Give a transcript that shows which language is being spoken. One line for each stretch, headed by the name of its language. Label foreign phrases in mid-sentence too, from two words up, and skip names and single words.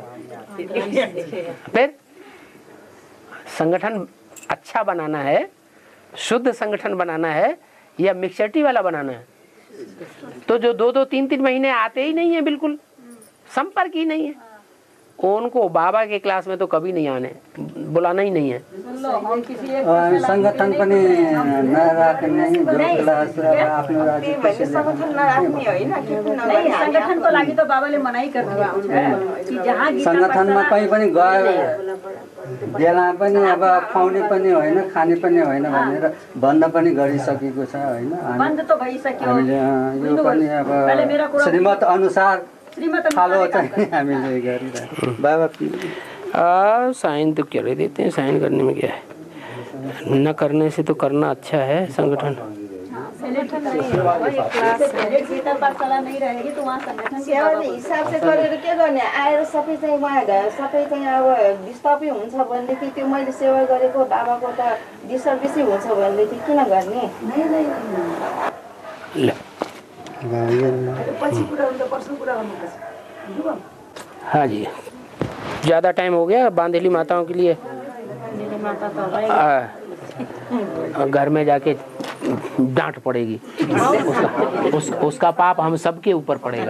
Hindi: फिर संगठन अच्छा बनाना है, शुद्ध संगठन बनाना है या मिक्सचर्टी वाला बनाना है, तो जो 2-2 3-3 महीने आते ही नहीं है, बिल्कुल संपर्क ही नहीं है, उनको बाबा के क्लास में तो कभी नहीं आने, बुलाना ही नहीं है।
Nepali: संगठन पनि नराख्ने, जो क्लास आफ्नो राज्य संगठन नराख्ने होइन
Hindi: नहीं, संगठन
Nepali: को लागि
Hindi: तो बाबाले मनाही कर दिया कि जहाँ गीता
Nepali: संगठनमा कहीँ पनि गयो बेला पनि अब खुवाउने पनि होइन, खाने पनि होइन भनेर बन्द पनि गरिसकेको छ होइन। बन्द तो भइसक्यो। हामीले यो पनि अब श्रीमत अनुसार फलो चाहिँ हामीले गरिरहेको। बाबा
Hindi: साइन तो क्या देते हैं, साइन करने में क्या है, न करने से तो करना अच्छा है संगठन। गीता पाठशाला नहीं रहेगी तो वहाँ संगठन
Nepali: सेवाले हिसाब चाहिँ गरेर के गर्ने, आएर सबै चाहिँ उहाँ सबै चाहिँ अब डिस्टर्बै हुन्छ भनेदेखि त्यो मैले सेवा गरेको बाबाको त डिस्टर्बेसै हुन्छ भनेदेखि किन गर्ने?
Hindi: हाँ जी, ज़्यादा टाइम हो गया बांधेली माताओं के लिए। घर में जाके डांट पड़ेगी, उसका पाप हम सबके ऊपर पड़ेगा।